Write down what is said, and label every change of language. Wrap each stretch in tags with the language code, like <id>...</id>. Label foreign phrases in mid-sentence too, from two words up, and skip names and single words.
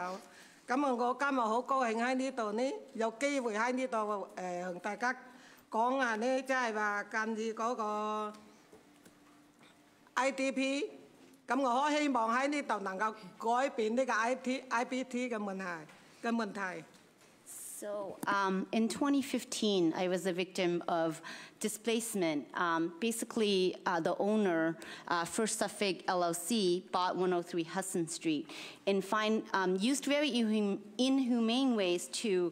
<yue>咁啊我今日好高興喺呢度呢，有機會喺呢度同大家講下呢，即係話近於嗰個 IDP， 咁我好希望喺呢度能夠改變呢個 IPT 嘅問題。</yue> <en>So in 2015, I was a victim of displacement. Basically, the owner, First Suffolk LLC, bought 103 Hudson Street and used very inhumane ways to</en>